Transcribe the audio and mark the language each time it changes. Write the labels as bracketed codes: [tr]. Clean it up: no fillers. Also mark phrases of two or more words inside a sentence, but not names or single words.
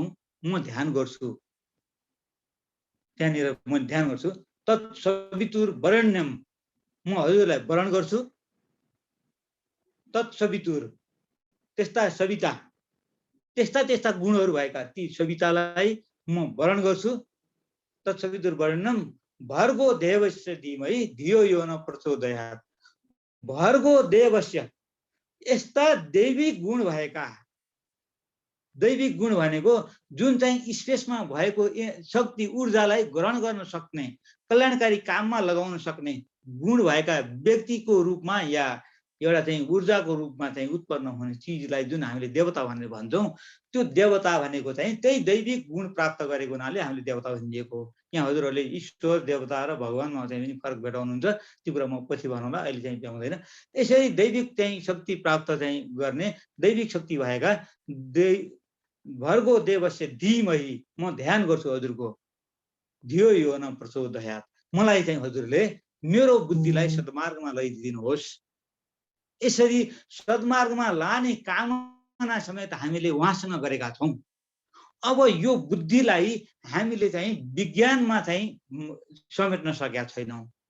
[ne] म ध्यान गर्छु, त्यहाँनिर म ध्यान गर्छु। [sa] तत्सवितुर वरेण्यम, [ne] म हजुरलाई वरण गर्छु। तत्सवितुर, त्यस्ता सविता, त्यस्ता त्यस्ता गुणहरू भएका ती सवितालाई म वरण गर्छु। [sa] तत्सवितुर वरेण्यम भर्गो देवस्य धीमहि धियो यो न प्रचोदयात्। भर्गो देवस्य, [ne] यस्ता दैविक गुण भएका, दैविक गुण भनेको जुन चाहिँ स्पेसमा भएको शक्ति ऊर्जालाई ग्रहण गर्न सक्ने, कल्याणकारी काममा लगाउन सक्ने गुण भएका व्यक्तिको रूपमा या एउटा चाहिँ ऊर्जाको रूपमा चाहिँ उत्पन्न हुने चिजलाई जुन हामीले देवता भनेर भन्छौँ, त्यो देवता भनेको चाहिँ त्यही दैविक गुण प्राप्त गरेको हुनाले हामीले देवता भनिएको हो। यहाँ हजुरहरूले ईश्वर, देवता र भगवानमा चाहिँ पनि फरक भेटाउनुहुन्छ, त्यो कुरा म पछि भनौँला, अहिले चाहिँ भ्याउँदैन। यसरी दैविक चाहिँ शक्ति प्राप्त चाहिँ गर्ने दैविक शक्ति भएका [sa] भर्गो देवस्य धीमहि, [ne] म ध्यान गर्छु हजुरको। [sa] धियो यो न प्रचोदयात्, [ne] मलाई चाहिँ हजुरले मेरो बुद्धिलाई सद्मार्गमा लैदिनुहोस्। यसरी सद्मार्गमा लाने कामना समेत हामीले उहाँसँग गरेका छौं। अब यो बुद्धिलाई हामीले चाहिँ विज्ञानमा चाहिँ समेट्न सकेका छैनौं।